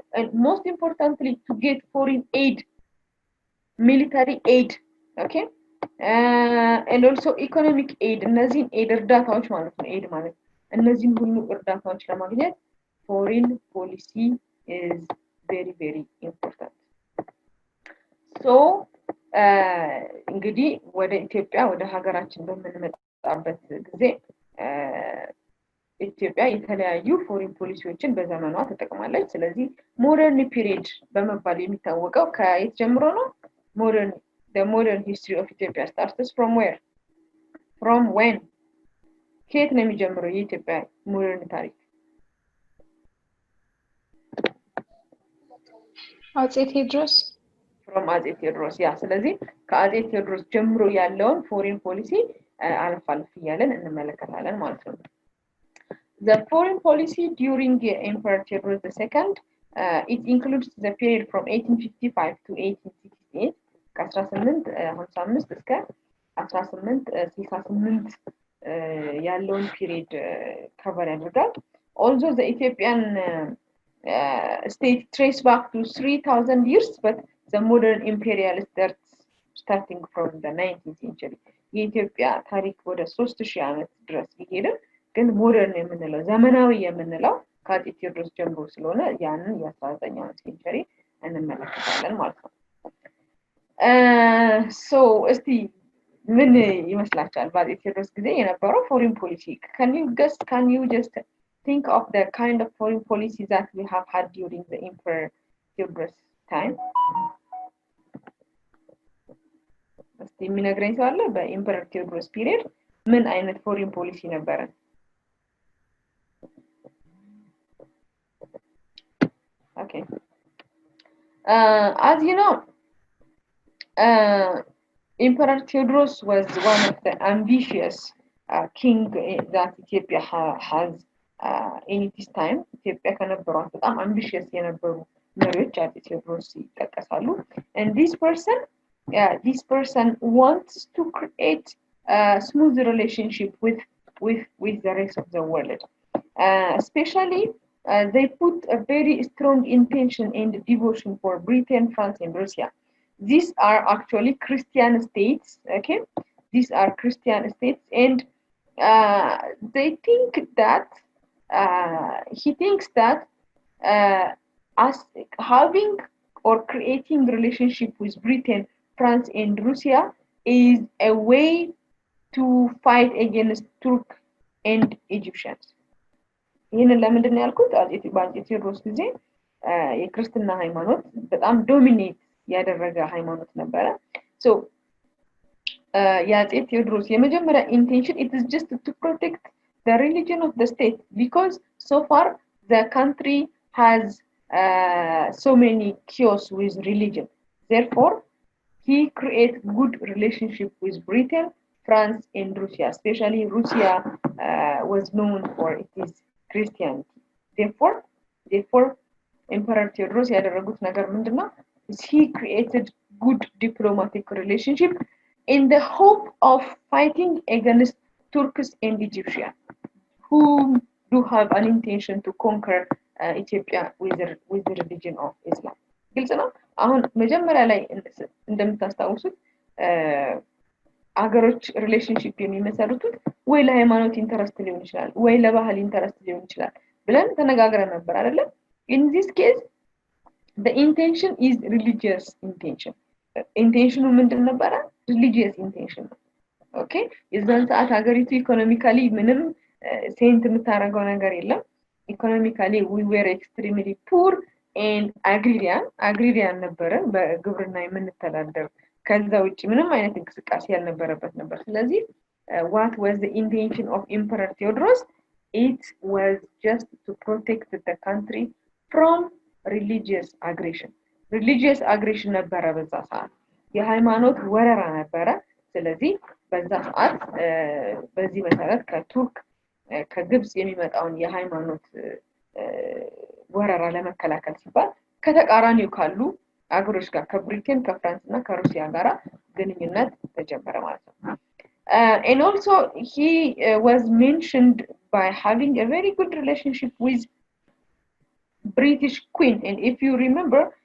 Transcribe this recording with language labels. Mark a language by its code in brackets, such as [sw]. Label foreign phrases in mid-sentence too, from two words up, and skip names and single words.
[en] And most importantly, to get foreign aid, military aid, okay, and also economic aid. [am] እነዚህን aid እርዳታዎች ማለት ነው. aid ማለት እነዚህን ሁሉ እርዳታዎች ለማግኘት [en] foreign policy is very very important. [am] So እንግዲህ ወደ ኢትዮጵያ ወደ ሀገራችን በምንመጣበት ጊዜ ኢትዮጵያ የተለያዩ [en] foreign policies [am] በዘመኗ ተጠቅማለች. ስለዚህ [en] modern period [am] በመባል የሚታወቀው ከየት ጀምሮ ነው? [en] The modern history of Ethiopia starts from where? From when? [am] ከየት ነው የሚጀምረው የኢትዮጵያ ሞደርን ታሪክ? አጼ ቴዎድሮስ from አጼ ቴዎድሮስ ያ ስለዚህ ከአጼ ቴዎድሮስ ጀምሮ ያለውን [en] foreign policy [am] አልፍ አልፍ እያለን እንመለከታለን ማለት ነው. [en] The foreign policy during Emperor Theodore II, it includes the period from 1855 to 1868 [am] ከ1855 እስከ 1868 ያለውን [en] period cover ያደርጋል. Also the Ethiopian state trace back to 3000 years, but the modern imperial starting from the 19th century. [am] የኢትዮጵያ ታሪክ ወደ 3000 ዓመት ድረስ ቢሄድም ግን ሞደርን የምንለው ዘመናዊ የምንለው ከአጼ ቴዎድሮስ ጀምሮ ስለሆነ ያንን የ19ኛው ሴንቸሪ እንመለከታለን ማለት ነው. So እስቲ ምን ይመስላችኋል በአጼ ቴዎድሮስ ጊዜ የነበረው [en] foreign policy? Can you just think of the kind of foreign policy that we have had during the Emperor Theodorus time? [am] እስቲ የሚነግረኝ ሰው አለ? በኢምፐረር ቴዎድሮስ ፒሪየድ ምን አይነት [en] foreign policy [am] ነበረ? [en] Okay. As you know, Emperor Theodorus was one of the ambitious king that Ethiopia has in its time. [am] Ethiopia ከነበሯት በጣም ambitious የነበሩ መሪዎች አጼ ቴዎድሮስ ይጠቀሳሉ. [en] And this person wants to create a smooth relationship with the rest of the world. Especially they put a very strong intention and devotion for Britain, France, and Russia. These are actually Christian states, okay? These are Christian states, and they think that he thinks that as having or creating relationship with Britain, France, and Russia is a way to fight against Turk and Egyptians. [am] ይህንን ለምንድን ነው ያልኩት? በአጼ ቴዎድሮስ ጊዜ የክርስትና ሃይማኖት በጣም ዶሚኔት ያደረገ ሃይማኖት ነበረ. [en] So [am] የአጼ ቴዎድሮስ የመጀመሪያ [en] intention, it is just to protect the religion of the state, because so far the country has so many chaos with religion. Therefore he create good relationship with Britain, France, and Russia. Especially Russia was known for its Christianity. [am] Therefore Emperor Theodorus ያደረጉት ነገር ምንድነው? [en] He created good diplomatic relationship in the hope of fighting against Turks and Egyptians, who do have an intention to conquer Ethiopia with the religion of Islam. [am] ግልጽ ነው። አሁን መጀመሪያ ላይ እንደምታስታውሱት አገሮች ሪሌሽንሺፕ የሚመሰርቱት ወይ ለሃይማኖት ኢንተረስት ሊሆን ይችላል ወይ ለባህል ኢንተረስት ሊሆን ይችላል ብለን ተነጋግረን ነበር አይደል? [en] In this case the intention is religious intention. [am] ኢንቴንሽኑ ምንድን ነበረ? [en] religious intention. Okay? [am] የዛን ሰዓት ሀገሪቱ ኢኮኖሚካሊ ምንም ሴንት የምታረገው ነገር የለም. [en] Economically we were extremely poor and agrarian [am] ነበረ፣ በግብርና የምንተዳደር፣ ከዛ ውጪ ምንም አይነት እንቅስቃሴ ያልነበረበት ነበር። ስለዚህ [en] what was the intention of Emperor Theodorus? It was just to protect the country from religious aggression [am] ነበረ በዛ ሰዓት። የሃይማኖት ወረራ ነበረ ስለዚህ በዛ ሰዓት በዚህ መሰረት ከቱርክ ከግብጽ የሚመጣውን የሃይማኖት ወረራ ለመከላከል ሲባል ከተቃራኒው ካሉ አገሮች ጋር ከብሪቴን ከፍራንስ እና ከሩሲያ ጋር ግንኙነት ተጀመረ ማለት ነው [en] and also he was mentioned by having a very good relationship with British Queen and if you remember